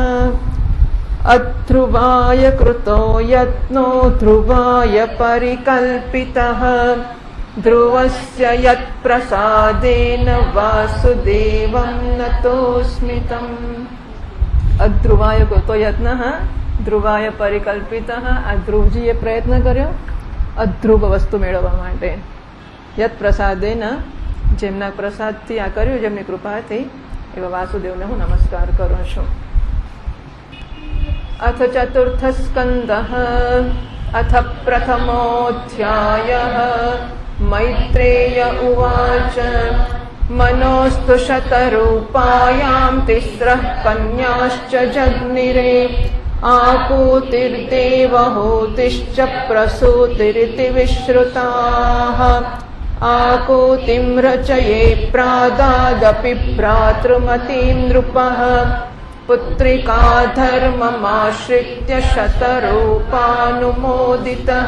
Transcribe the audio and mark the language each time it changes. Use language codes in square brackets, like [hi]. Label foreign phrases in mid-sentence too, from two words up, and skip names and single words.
[sa] अध्रुवाय कृतो यत्नो ध्रुवाय परिकल्पितः ध्रुवस्य यत्प्रसादेन वासुदेवं नतोऽस्मि तम्। अध्रुवाय कृतो यत्नः ध्रुवाय परिकल्पितः। [gu] આ ધ્રુવજીએ પ્રયત્ન કર્યો અધ્રુવ વસ્તુ મેળવવા માટે. [sa] यत प्रसादेन, [gu] જેમના પ્રસાદથી આ કર્યું, જેમની કૃપાથી, એવા વાસુદેવને હું નમસ્કાર કરું છું. [sa] अथ चतुर्थ स्कंदः अथ प्रथमोऽध्यायः. मैत्रेय उवाच मनोस्तु शतरूपायां तिस्रः कन्याश्च जग्निरे आकूतिर्देवहूतिश्च प्रसूतिरिति विश्रुताः. आकूतिं रचये प्रादादपि भ्रातृमतीं नृपः पुत्रिका धर्ममाश्रित्य शतरूपानुमोदितः.